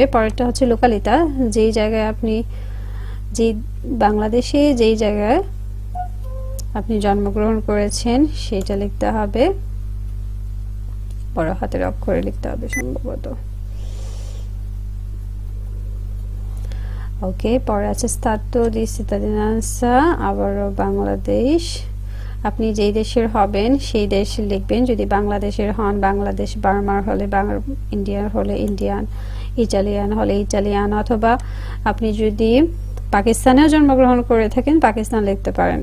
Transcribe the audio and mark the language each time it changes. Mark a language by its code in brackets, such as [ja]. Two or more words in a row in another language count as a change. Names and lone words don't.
[bn] পরেরটা হচ্ছে লোকালিতা, যেই জায়গায় আপনি বাংলাদেশে যেই জায়গায় আপনি জন্মগ্রহণ করেছেন সেটা লিখতে হবে, বড় হাতের অক্ষরে লিখতে হবে সম্ভবত। ওকে, পরে আছে [it] stato di cittadinanza, [bn] আবারও বাংলাদেশ। আপনি যেই দেশের হবেন সেই দেশ লিখবেন। যদি বাংলাদেশের হন বাংলাদেশ, বার্মার হলে ইন্ডিয়ান হলে ইন্ডিয়ান, ইটালিয়ান হলে ইটালিয়ান, অথবা আপনি যদি পাকিস্তানেও জন্মগ্রহণ করে থাকেন পাকিস্তান লিখতে পারেন।